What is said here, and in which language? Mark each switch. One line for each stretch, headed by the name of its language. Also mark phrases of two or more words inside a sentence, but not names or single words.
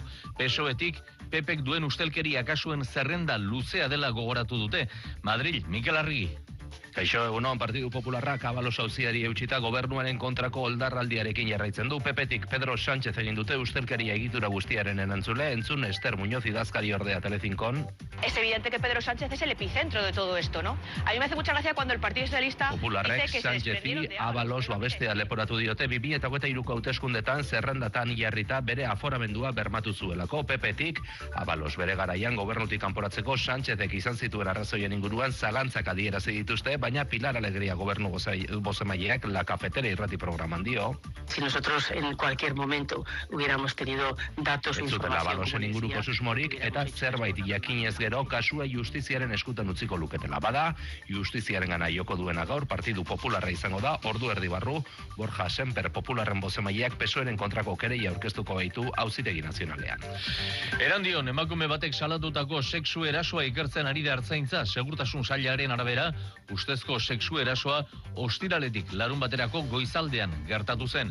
Basque: PSOEtik Pepek duen ustelkeria kasuen zerrenda luzea dela gogoratu dute. Madril, Mikel Arrigi. Kaixo, egunon, Partidu Popularrak Abalos auziari eutxita gobernuaren kontrako oldarraldiarekin jarraitzen du. PP-tik Pedro Sánchez egin dute ustelkeria egitura guztiaren erantzule, entzun Ester Muñoz idazkari ordea Telezinkon.
Spanish: Es evidente que Pedro Sánchez es el epicentro de todo esto, ¿no? A mí me hace mucha gracia cuando el Partido Socialista
Basque: Popularrek
Spanish: dice que se
Basque: Sánchezi
Spanish: desprendieron de
Basque: Abalos babestea leporatu diote 2023ko hauteskundetan zerrendatan jarrita bere aforamendua bermatu zuelako. PP-tik Abalos bere garaian gobernutik kanporatzeko Sánchezek izan zituen arrazoien inguruan zalantzak adierazi dituzte, baina Pilar Alegría gobernu bozemaileak La Cafetera irrati programan dio.
Spanish: Si nosotros en cualquier momento hubiéramos tenido datos o
Basque: Entzutela
Spanish: información,
Basque: Abalosen inguruko susmorik eta zerbait jakinez gero kasua justiziaren eskutan utziko luketela. Bada, justiziaren gana joko duena gaur Partidu Popularra izango da, ordu erdi barru, Borja Semper Popularren bozemaileak PSOEren kontrako kereia aurkeztuko baitu Auzitegi Nazionalean. Erandion, emakume batek salatutako sexu erasoa ikertzen ari da Ertzaintza, segurtasun sailaren arabera, ustezko sexu erasoa ostiraletik larun baterako goizaldean gertatu zen.